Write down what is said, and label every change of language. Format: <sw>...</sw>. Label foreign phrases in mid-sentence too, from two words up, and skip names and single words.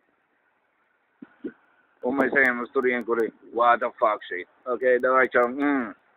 <lv>Un mēs ejam uz turien, kur ir</lv> <en>what the fuck shit.</en> <lv>Ok, davai čau.</lv>